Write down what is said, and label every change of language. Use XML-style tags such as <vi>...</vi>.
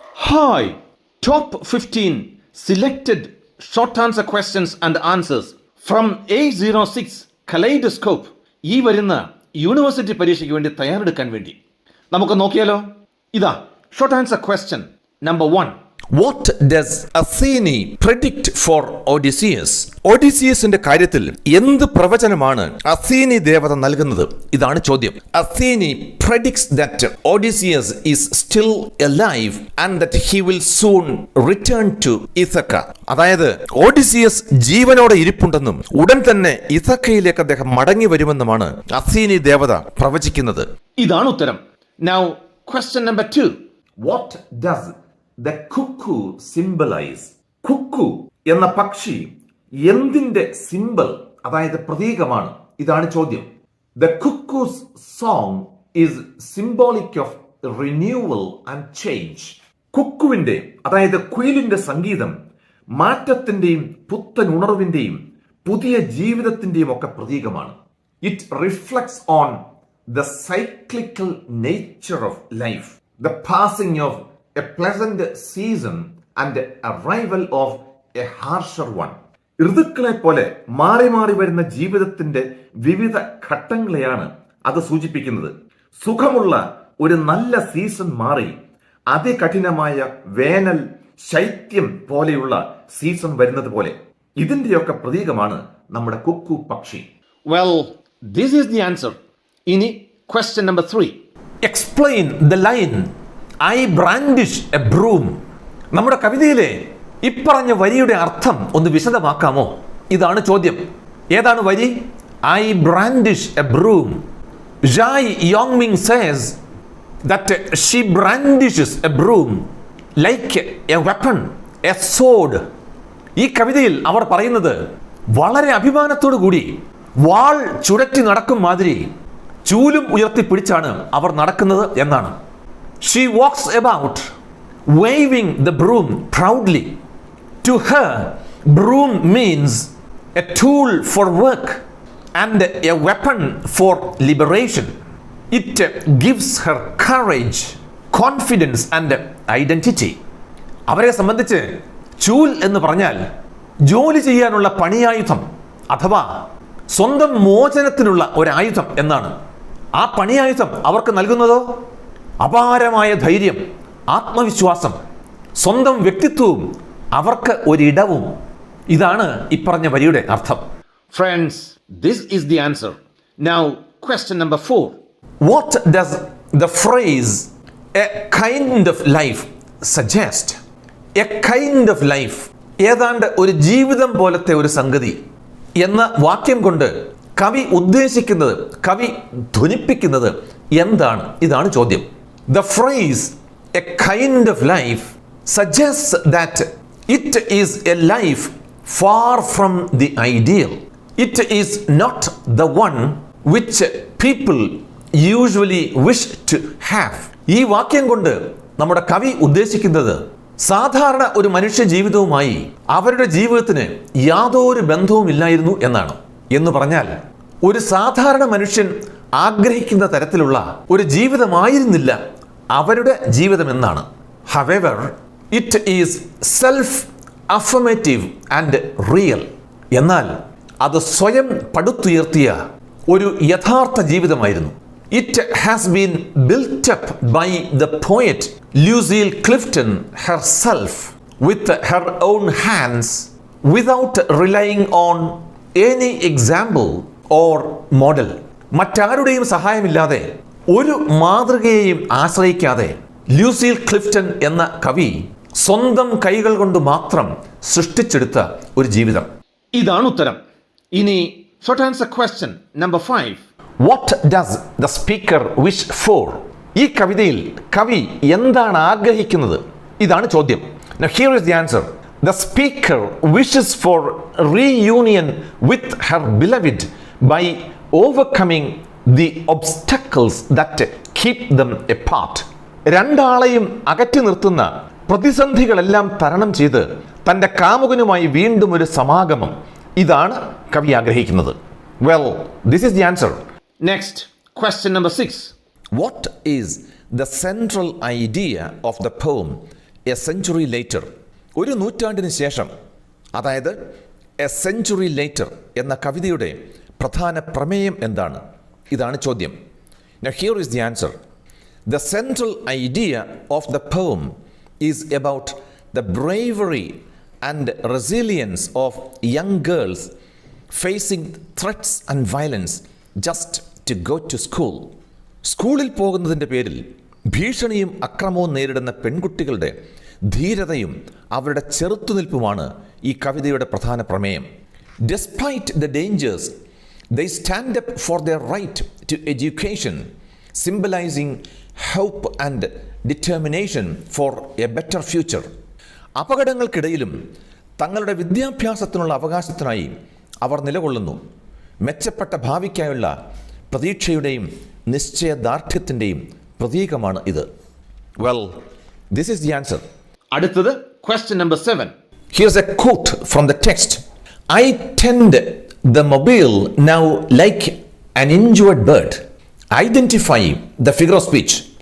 <en>Hi, top 15 selected short answer questions and answers from A06 Kaleidoscope.</en> <ml>ഈ വരുന്ന university പരീക്ഷയ്ക്ക് വേണ്ടി തയ്യാറെടുക്കാൻ വേണ്ടി നമുക്ക് നോക്കിയാലോ. ഇതാ</ml> <en>Short answer question number 1. What does Athene predict for Odysseus?</en> <ml>ഒഡീസിയസിന്റെ കാര്യത്തിൽ എന്ത് പ്രവചനമാണ് അഥീനി ദേവത നൽകുന്നത്? ഇതാണ് ചോദ്യം.</ml> <en>Athene predicts that Odysseus is still alive and that he will soon return to Ithaca.</en> <ml>അതായത് ഓഡിസിയസ് ജീവനോടെ ഇരിപ്പുണ്ടെന്നും ഉടൻ തന്നെ ഇഥക്കയിലേക്ക് അദ്ദേഹം മടങ്ങി വരുമെന്നുമാണ് അഥീനി ദേവത പ്രവചിക്കുന്നത്. ഇതാണ് ഉത്തരം.</ml> <en>Now question number 2. What does the cuckoo symbolize?</en> <ml>Kuku എന്ന പക്ഷി എന്തിന്റെ സിംബൽ, അതായത് പ്രതീകമാണ്? ഇതാണ് ചോദ്യം.</ml> <en>The cuckoo's song is symbolic of renewal and change.</en> <ml>കുക്കുവിന്റെ, അതായത് കുയിലിന്റെ സംഗീതം മാറ്റത്തിന്റെയും പുത്തൻ ഉണർവിന്റെയും പുതിയ ജീവിതത്തിന്റെയും ഒക്കെ പ്രതീകമാണ്.</ml> <en>It reflects on the cyclical nature of life, the passing of a pleasant season and arrival of a harsher one.</en> <ml>ഋതുക്കളെ പോലെ മാറി മാറി വരുന്ന ജീവിതത്തിന്റെ വിവിധ ഘട്ടങ്ങളെയാണ് അത് സൂചിപ്പിക്കുന്നത്. സുഖമുള്ള ഒരു നല്ല സീസൺ മാറി അതികഠിനമായ വേനൽ, ശൈത്യം പോലെയുള്ള സീസൺ വരുന്നത് പോലെ ഇതിന്റെയൊക്കെ പ്രതീകമാണ് നമ്മുടെ കുക്കു പക്ഷി.</ml> <en>Well, this is the answer.</en> <ml>ഇനി</ml> <en>question number 3. Explain the line I brandish a broom.</en> <ml>നമ്മുടെ കവിതയിലെ ഇപ്പറഞ്ഞ വരിയുടെ അർത്ഥം ഒന്ന് വിശദമാക്കാമോ? ഇതാണ് ചോദ്യം. ഏതാണ് വരി?</ml> <en>I brandish a broom. Zhai Yongming says that she brandishes a broom like a weapon, a sword.</en> <ml>ഈ കവിതയിൽ അവർ പറയുന്നത് വളരെ അഭിമാനത്തോടു കൂടി വാൾ ചുഴറ്റി നടക്കും മാതിരി ചൂലും ഉയർത്തിപ്പിടിച്ചാണ് അവർ നടക്കുന്നത് എന്നാണ്.</ml> <en>She walks about waving the broom proudly. To her, broom means a tool for work and a weapon for liberation. It gives her courage, confidence and identity.</en> <ml>അവരെ സംബന്ധിച്ച് ചൂൽ എന്ന് പറഞ്ഞാൽ ജോലി ചെയ്യാനുള്ള പണിയായുധം അഥവാ സ്വന്തം മോചനത്തിനുള്ള ഒരു ആയുധം എന്നാണ്. ആ പണിയായുധം അവർക്ക് നൽകുന്നതോ അപാരമായ ധൈര്യം, ആത്മവിശ്വാസം, സ്വന്തം വ്യക്തിത്വവും അവർക്ക് ഒരിടവും. ഇതാണ് ഇപ്പറഞ്ഞ വരിയുടെ അർത്ഥം.</ml> <en>Friends, this is the answer. Now question number 4. What does the phrase a kind of life suggest? A kind of life,</en> <ml>ഏതാണ്ട് ഒരു ജീവിതം പോലത്തെ ഒരു സംഗതി എന്ന വാക്യം കൊണ്ട് കവി ഉദ്ദേശിക്കുന്നത്, കവി ധ്വനിപ്പിക്കുന്നത് എന്താണ്? ഇതാണ് ചോദ്യം.</ml> <en>The phrase a kind of life suggests that it is a life far from the ideal. It is not the one which people usually wish to have.</en> <ml>ഈ വാക്യം കൊണ്ട് നമ്മുടെ കവി ഉദ്ദേശിക്കുന്നത് സാധാരണ ഒരു മനുഷ്യ ജീവിതവുമായി അവരുടെ ജീവിതത്തിന് യാതൊരു ബന്ധവുമില്ലായിരുന്നു എന്നാണ്. എന്ന് പറഞ്ഞാൽ ഒരു സാധാരണ മനുഷ്യൻ ആഗ്രഹിക്കുന്ന തരത്തിലുള്ള ഒരു ജീവിതമായിരുന്നില്ല അവരുടെ ജീവിതം എന്നാണ്.</ml> <en>However, it is self-affirmative and real.</en> <ml>എന്നാൽ അത് സ്വയം പടുത്തുയർത്തിയ ഒരു യഥാർത്ഥ ജീവിതമായിരുന്നു.</ml> <en>It has been built up by the poet Lucille Clifton herself with her own hands without relying on any example or model.</en> <ml>മറ്റാരുടെയും സഹായമില്ലാതെ, ഒരു മാതൃകയെയും ആശ്രയിക്കാതെ ലൂസിൽ ക്ലിഫ്റ്റൺ എന്ന കവി സ്വന്തം കൈകൾ കൊണ്ട് മാത്രം സൃഷ്ടിച്ചെടുത്ത ഒരു ജീവിതം. ഇതാണ് ഉത്തരം. ഇനി</ml> <en>Short answer question number 5. What does the speaker wish for?</en> <ml>ഈ കവിതയിൽ കവി എന്താണ് ആഗ്രഹിക്കുന്നത്? ഇതാണ് ചോദ്യം.</ml> <en>Now here is the answer. The speaker wishes for reunion with her beloved by overcoming the obstacles that keep them apart.</en> <ml>രണ്ടാളെയും അകറ്റി നിർത്തുന്ന പ്രതിസന്ധികളെല്ലാം തരണം ചെയ്ത് തൻ്റെ കാമുകനുമായി വീണ്ടും ഒരു സമാഗമം, ഇതാണ് കവി ആഗ്രഹിക്കുന്നത്.</ml> <en>Well, this is the answer. Next, question number 6. What is the central idea of the poem</en> <ml>A century later, ഒരു നൂറ്റാണ്ടിന് ശേഷം, അതായത് എ സെഞ്ചുറി ലേറ്റർ എന്ന കവിതയുടെ പ്രധാന പ്രമേയം എന്താണ്? ഇതാണ് ചോദ്യം.</ml> <en>Now here is the answer. The central idea of the poem is about the bravery and resilience of young girls facing threats and violence just to go to school.</en> <ml>സ്കൂളിൽ പോകുന്നതിൻ്റെ പേരിൽ ഭീഷണിയും അക്രമവും നേരിടുന്ന പെൺകുട്ടികളുടെ ധീരതയും അവരുടെ ചെറുത്തുനിൽപ്പുമാണ് ഈ കവിതയുടെ പ്രധാന പ്രമേയം.</ml> <en>Despite the dangers, they stand up for their right to education, symbolizing hope and determination for a better future.</en> <ml>അപകടങ്ങൾക്കിടയിലും തങ്ങളുടെ വിദ്യാഭ്യാസത്തിനുള്ള അവകാശത്തിനായി അവർ നിലകൊള്ളുന്നു. മെച്ചപ്പെട്ട ഭാവിക്കായുള്ള പ്രതീക്ഷയുടെയും നിശ്ചയദാർഢ്യത്തിൻ്റെയും പ്രതീകമാണ് ഇത്.</ml> <en>Well, this is the answer.</en> <ml>അടുത്തത്</ml> <en>question number 7. Here's a quote from the text. I tend the mobile now like an injured bird. Identify the figure of speech.</en>